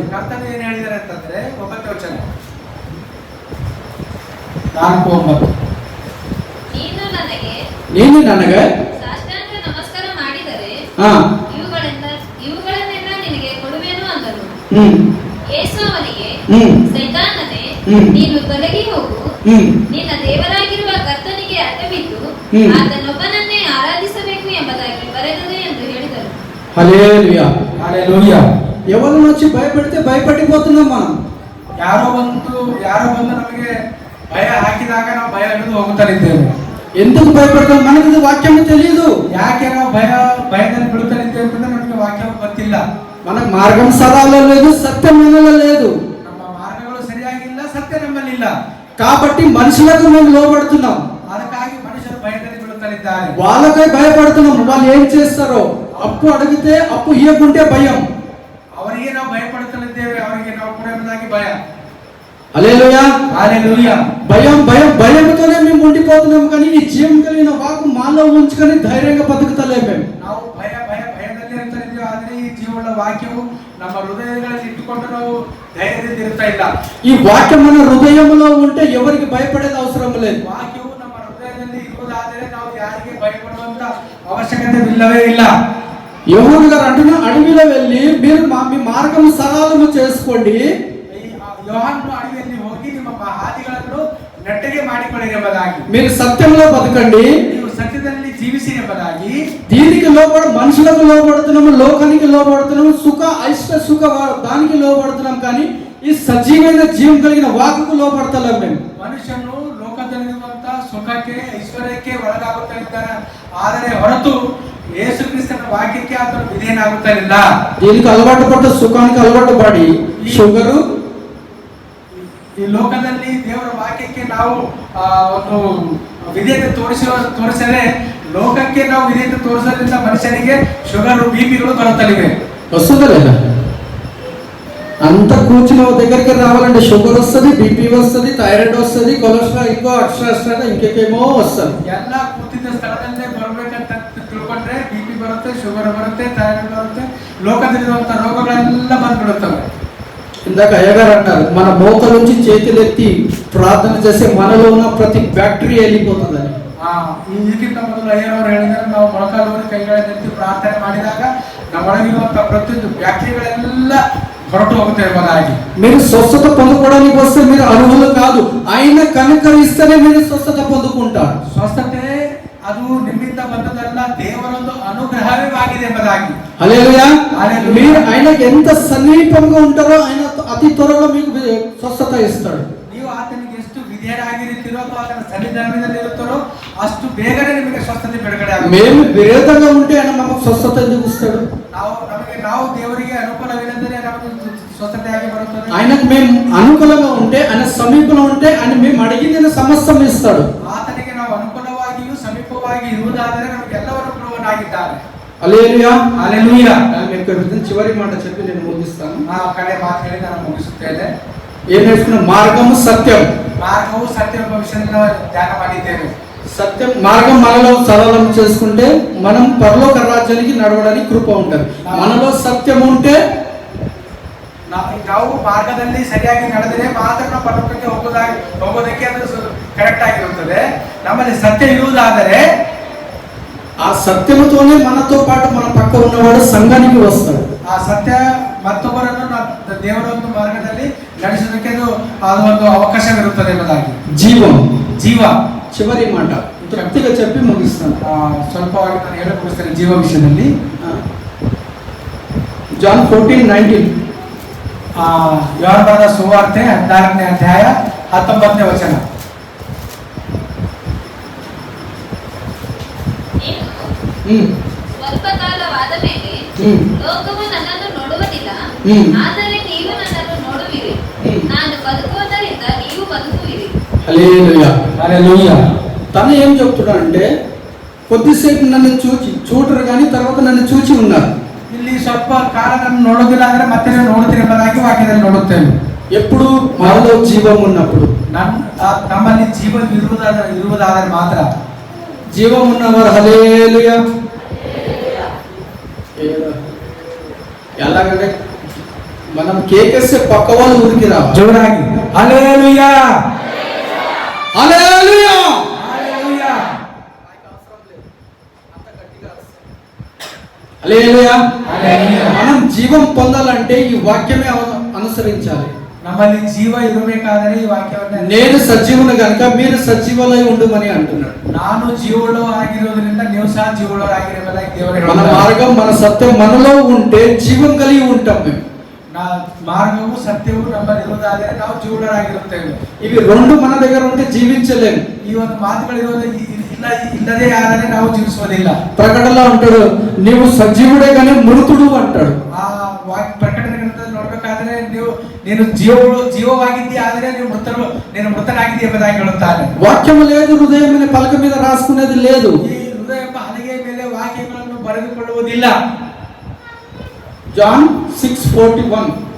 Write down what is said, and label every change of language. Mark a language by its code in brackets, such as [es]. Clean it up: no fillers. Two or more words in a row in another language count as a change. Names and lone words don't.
[kn] ಕರ್ತನು ಏನು ಹೇಳಿದ್ದಾರೆ ಅಂತಂದ್ರೆ 9ನೇ ವಚನ 4:9. ನನಗೆ ಸಾಷ್ಟಾಂಗ ನಮಸ್ಕಾರ ಮಾಡಿದರೆ ಹಾ ಇವುಗಳನ್ನೆಲ್ಲ ನಿನಗೆ ಕೊಡುವೆನು ಅಂದನು. ಹ್ಮ್ ಯೇಸು ಅವನಿಗೆ, ಹ್ಮ್ ಸೈತಾನನೇ, ಹ್ಮ್. ನೀನು ತೊಲಗಿ ಹೋಗು, ಹ್ಮ್ ನಿನ್ನ ದೇವರಾಗಿರುವ ಕರ್ತನಿಗೆ ಅಡ್ಡಬಿದ್ದು ಹ್ಮ್. ಆತನೊಬ್ಬನನ್ನೇ ಆರಾಧಿಸಬೇಕು ಎಂಬುದಾಗಿ ಬರೆದಿದೆ ಎಂದು ಹೇಳಿದರು. [te] హల్లెలూయా. హల్లెలూయా. ఎవరిని వచ్చి భయపెడితే భయపడిపోతున్నాం మనం. [kn] ಯಾರೋ ಬಂದು ನಮಗೆ ಭಯ ಹಾಕಿದಾಗ ನಾವು ಭಯ ಹಿಡಿದು ಹೋಗುತ್ತಲಿದ್ದೇವೆ. [te] ఎందుకు భయపడతాం? మనకి ఇది వాక్యం తెలియదు. [kn] ಯಾಕೆ ನಾವು ಭಯದಲ್ಲಿ ಬೀಳುತ್ತಲಿದ್ದೇವೆ ಅಂತಂದ್ರೆ ನಮಗೆ ವಾಕ್ಯ ಗೊತ್ತಿಲ್ಲ. [te] మనకు మార్గం సరాలో లేదు, సత్యం మనలో లేదు. [kn] ನಮ್ಮ ಮಾರ್ಗಗಳು ಸರಿಯಾಗಿಲ್ಲ, ಸತ್ಯ ನಮ್ಮಲ್ಲಿಲ್ಲ. [te] కాబట్టి మనుషులకు మేము లోబడుతున్నాం. [kn] ಅದಕ್ಕಾಗಿ ಮನುಷ್ಯರು ಭಯದಲ್ಲಿ ಬೀಳುತ್ತಲಿದ್ದಾರೆ. [te] వాళ్ళకై భయపడుతున్నాం. వాళ్ళు ఏం చేస్తారో, అప్పు అడిగితే అప్పు ఇవ్వకుంటే భయం. [kn] ಅವರಿಗೆ ನಾವು ಭಯಪಡುತ್ತಲಿದ್ದೇವೆ, ಅವರಿಗೆ ನಾವು ಕೊಡುವುದಾಗಿ ಭಯ. [te] హల్లెలూయా. హల్లెలూయా. భయంతోనే మేము ఉండిపోతున్నాం. కానీ ఈ జీవం కలిగిన వాకు మాలో ఉంచుకొని ధైర్యంగా బతుకుతలే మేము. [kn] ನಾವು ಭಯದಲ್ಲಿ ಇರ್ತಾಯಿದ್ದೇವೆ. ಆದ್ರೆ ಈ ಜೀವನ ವಾಕ್ಯವು ನಮ್ಮ ಹೃದಯಗಳಲ್ಲಿ ಇಟ್ಟುಕೊಂಡು ನಾವು ಧೈರ್ಯದಿಂದ ಇರ್ತಾ ಇಲ್ಲ. [te] ఈ వాక్యం మన హృదయంలో ఉంటే ఎవరికి భయపడేది అవసరం లేదు. [kn] ವಾಕ್ಯವು ನಮ್ಮ ಹೃದಯದಲ್ಲಿ ಇರುವುದಾದರೆ ನಾವು ಯಾರಿಗೆ ಭಯಪಡುವಂತ ಅವಶ್ಯಕತೆ ಇಲ್ಲವೇ ಇಲ್ಲ. [te] యోహాను గారు అంటున్న అడవిలో వెళ్ళి మీరు మీ మార్గం సరళము చేసుకోండి. [kn] యోహాను అడవిಯಲ್ಲಿ ಹೋಗಿ ನಿಮ್ಮ ಹಾದಿಗಳನ್ನು ನೆಟ್ಟಗೆ ಮಾಡಿಕೊಳ್ಳಿರಿ ಎಂಬುದಾಗಿ, [te] మీరు సత్యంలో బతకండి, [kn] ನೀವು సత్ಯದಲ್ಲಿ జీవిసిరి ಎಂಬುದಾಗಿ. [te] దీనికి లోబడి మనుషులకు లోబడుతున్నాము, లోకానికి లోబడుతున్నాము, సుఖ ఐష్ట సుఖ దానికి లోబడుతున్నాం. కానీ ఈ సజీవమైన జీవం కలిగిన వాకుకు లోబడతలేం మేము. [kn] ಮನುಷ್ಯನು ಲೋಕದಲ್ಲಿರುವಂತ ಸುಖಕ್ಕೆ ಐಶ್ವರ್ಯಕ್ಕೆ ಒಳಗಾಗುತ್ತಾ ಇದ್ದಾನೆ. ಆದರೆ ಹೊರತು ಯೇಸು ಕ್ರಿಸ್ತನ ವಾಕ್ಯಕ್ಕೆ ಆತನು ವಿಧೇಯನಾಗುತ್ತಲಿಲ್ಲ. [te] దీనికి అలవాటు పడితే సుఖానికి అలవాటు పడి షుగరు, [kn] ಈ ಲೋಕದಲ್ಲಿ ದೇವರ ವಾಕ್ಯಕ್ಕೆ ನಾವು ಒಂದು ವಿಧೇಯತೆ ತೋರಿಸದೆ ಲೋಕಕ್ಕೆ ನಾವು ವಿಧೇಯತೆ ತೋರಿಸೋದ್ರಿಂದ ಮನುಷ್ಯನಿಗೆ ಶುಗರ್ ಬಿಪಿಗಳು ಬರುತ್ತಲಿವೆ. [te] వస్తుందా లేదా? అంత కూర్చుని దగ్గరికి రావాలంటే షుగర్ వస్తుంది, బీపీ వస్తుంది, థైరాయిడ్ వస్తుంది, కొలెస్ట్రాల్ ఇంకో ఎక్స్ట్రా ఇంకేమో వస్తుంది. [kn] ಎಲ್ಲ ಕೂತಿದ್ದ ಸ್ಥಳದಲ್ಲೇ ಬರ್ಬೇಕಂತ ತಿಳ್ಕೊಂಡ್ರೆ ಬಿಪಿ ಬರುತ್ತೆ, ಶುಗರ್ ಬರುತ್ತೆ, థైరాయిడ్ ಬರುತ್ತೆ, ಲೋಕದಲ್ಲಿರುವಂತ ರೋಗಗಳೆಲ್ಲ ಬಂದ್ಬಿಡುತ್ತವೆ. [te] ఇందాక అయ్యగారు అంటారు, మన మోక నుంచి చేతులెత్తి ప్రార్థన చేస్తే మనలో ఉన్న ప్రతి బ్యాక్టీరియా వెళ్ళిపోతుందని. [kn] ಇದಕ್ಕಿಂತ ಮೊದಲು ಅಯ್ಯನವರು ಹೇಳಿದರೆ ನಾವು ಮೊಳಕಾಲೂರಿ ಕೈಗಳನ್ನೆತ್ತಿ ಪ್ರಾರ್ಥನೆ ಮಾಡಿದಾಗ ನಮ್ಮೊಳಗಿರುವಂತಹ ಪ್ರತಿಯೊಂದು ಬ್ಯಾಕ್ಟೀರಿಯಾಗಳೆಲ್ಲ ಹೊರಟು ಹೋಗುತ್ತೆ ಎಂಬುದಾಗಿ. [te] మీరు స్వస్థత పొందుకోవడానికి వస్తే మీరు అర్హులు కాదు, ఆయన కనుకరిస్తేనే మీరు స్వస్థత పొందుకుంటారు. [kn] ಸ್ವಸ್ಥತೆ ಅದು ನಿಮ್ಮಿಂದ ಬಂದದಲ್ಲ, ದೇವರೊಂದು ಅನುಗ್ರಹವೇ ಆಗಿದೆ ಎಂಬುದಾಗಿ. [te] హల్లెలూయా. హల్లెలూయా. మీరు ఆయనకి ఎంత సమీపంగా ఉంటారో ఆయన అతి త్వరలో మీకు స్వస్థత ఇస్తాడు. [kn] ನೀವು ಆತನಿಗೆ ಎಷ್ಟು ವಿಧೇಯರಾಗಿರುತ್ತೀರೋ ಅಥವಾ ಆತನ ಸನ್ನಿಧಾನದಲ್ಲಿ ಇರುತ್ತಾರೋ ಅಷ್ಟು ಬೇಗನೆ ನಿಮಗೆ ಸ್ವಸ್ಥತೆ ಬಿಡುಗಡೆ ಆಗುತ್ತೆ. [te] మేము విరోధంగా ఉంటే ఆయన మనకు స్వస్థత ఎందుకు ఇస్తాడు? [kn] ನಾವು ದೇವರಿಗೆ ಅನುಕೂಲವಿಲ್ಲದರೆ ನಮಗೆ ಸ್ವಸ್ಥತೆ ಆಗಿ ಬರುತ್ತದೆ. [te] ఆయనకు మేము అనుకూలంగా ఉంటే, ఆయన సమీపంలో ఉంటే ఆయన మేము అడిగింది సమస్తం ఇస్తాడు. [kn] ಆತನಿಗೆ ನಾವು ಅನುಕೂಲವಾಗಿಯೂ ಸಮೀಪವಾಗಿ ಇರುವುದಾದರೆ ನಮಗೆ ಎಲ್ಲವನ್ನೂ ಕೊಡುವನಾಗಿದ್ದಾನೆ. [te] హల్లెలూయా. హల్లెలూయా. చివరి మాట చెప్పి నేను ముగిస్తాను. [kn] ಕಡೆ ಮಾತು ಹೇಳಿ ನಾನು ಮುಗಿಸುತ್ತೇನೆ. [te] ఏం నేర్చుకున్న మార్గము సత్యం. మార్గము సత్యం విషయంలో ధ్యాన ಮಾಡಿದ್ದೇವೆ. సత్యం మార్గం మనలో సరళం చేసుకుంటే మనం పరలోక రాజ్యానికి నడవడానికి కృప ఉంటుంది. మనలో సత్యం ఉంటే [kn] ನಾವು ಮಾರ್ಗದಲ್ಲಿ ಸರಿಯಾಗಿ ನಡೆದರೆ ಮಾತ್ರ ನಾವು ಪರಲೋಕಕ್ಕೆ ಹೋಗೋದಕ್ಕೆ ಅದು ಕರೆಕ್ಟ್ ಆಗಿರುತ್ತದೆ. ನಮ್ಮಲ್ಲಿ ಸತ್ಯ ಇರುವುದಾದರೆ [te] ఆ సత్యముతోనే మనతో పాటు మన పక్క ఉన్నవాడు సంఘానికి వస్తాడు. [kn] ಆ ಸತ್ಯ ಮತ್ತೊಬ್ಬರನ್ನು ದೇವರ ಒಂದು ಮಾರ್ಗದಲ್ಲಿ ನಡೆಸೋದಕ್ಕೆ ಅದು ಒಂದು ಅವಕಾಶವಿರುತ್ತದೆ ಎಂಬುದಾಗಿ. ಜೀವ [te] చివరి మాట తృప్తిగా చెప్పి ముగిస్తాను. [kn] ಸ್ವಲ್ಪವಾಗಿ ನಾನು ಹೇಳಿ ಮುಗಿಸ್ತೇನೆ ಜೀವ ವಿಷಯದಲ್ಲಿ. ಜಾನ್ 14:19 ಯೋಹಾನನ ಸುವಾರ್ತೆ 14ನೇ ಅಧ್ಯಾಯ 19ನೇ ವಚನ. ಸ್ವಲ್ಪ ಕಾಲವಾದ ಮೇಲೆ ಲೋಕವು ನನ್ನನ್ನು ನೋಡುವುದಿಲ್ಲ, ಆದರೆ ನೀವು ನನ್ನನ್ನು ನೋಡುವಿರಿ. ನಾನು ಬದುಕುವುದರಿಂದ ನೀವು ಬದುಕುವಿರಿ. హల్లెలూయా. హల్లెలూయా. [te] తను ఏం చెప్తున్నాడంటే, కొద్దిసేపు నన్ను చూడరు కానీ తర్వాత నన్ను చూచి ఉన్నారు. [kn] ಇಲ್ಲಿ ಸ್ವಲ್ಪ ಕಾಲ ನಾನು ನೋಡೋದಿಲ್ಲ ಅಂದ್ರೆ ಮತ್ತೆ ನಾನು ನೋಡ್ತೀನಿ ಎಂಬುದಾಗಿ ವಾಕ್ಯದಲ್ಲಿ ನೋಡುತ್ತೇವೆ. [te] ఎప్పుడు మనలో జీవం ఉన్నప్పుడు, [kn] ನಮ್ಮಲ್ಲಿ ಜೀವ ಇರುವುದಾದರೆ ಮಾತ್ರ. [te] జీవం ఉన్నవారు హల్లెలూయా. ఎలాగంటే మనం కేకేస్తే పక్క వాళ్ళు ఊరికి రావాలి. జోరాగి హల్లెలూయా. హల్లెలూయా. హల్లెలూయా. హల్లెలూయా. హల్లెలూయా. మనం జీవం పొందాలంటే ఈ వాక్యమే అనుసరించాలి. [kn] ನಮ್ಮಲ್ಲಿ ಜೀವ ಇರಬೇಕಾದರೆ ಈ ವಾಕ್ಯವನ್ನು [te] నేను సజీవుని గనుక మీరు సజీవులై ఉండుమని అంటున్నాడు. [kn] ನಾನು ಜೀವವುಳ್ಳವರಾಗಿರೋದ್ರಿಂದ ನೀವು ಸಹ ಜೀವವುಳ್ಳವರಾಗಿರಬೇಕಾಗಿ ದೇವರು [te] మన [kn] ಹೇಳುತ್ತಾರೆ. [te] మార్గం మన సత్యం మనలో ఉంటే జీవం కలిగి ఉంటాం మేము. మార్గము సత్యము [kn] ನಮ್ಮಲ್ಲಿ ಇರುವುದಾದರೆ ನಾವು ಜೀವವುಳ್ಳವರಾಗಿರುತ್ತೇವೆ. [te] ఇవి రెండు మన దగ్గర ఉంటే జీవించలేము. [kn] ಈ ಒಂದು ಮಾತುಗಳು ಇಲ್ಲದೆ ಆದರೆ ನಾವು ಜೀವಿಸುವುದಿಲ್ಲ. [te] ప్రకటనలో అంటాడు నీవు సజీవుడే కానీ మృతుడు అంటాడు. [kn] ಆ ಪ್ರಕಟಣೆ ಗ್ರಂಥದಲ್ಲಿ ನೋಡಬೇಕಾದ್ರೆ ನೀನು ಜೀವವಾಗಿದ್ದೀಯ ಆದರೆ ನೀನು ಮೃತನಾಗಿದ್ದೀಯ ಎಂಬುದಾಗಿ ಹೇಳುತ್ತಾನೆ. [te] వాక్యం లేదు, హృదయం అనే పలక మీద రాసుకునేది లేదు. [kn] ಈ ಹೃದಯ ಎಂಬ ಹಲಗೆಯ ಮೇಲೆ ವಾಕ್ಯಗಳನ್ನು ಬರೆದುಕೊಳ್ಳುವುದಿಲ್ಲ. ಜಾನ್ 6:41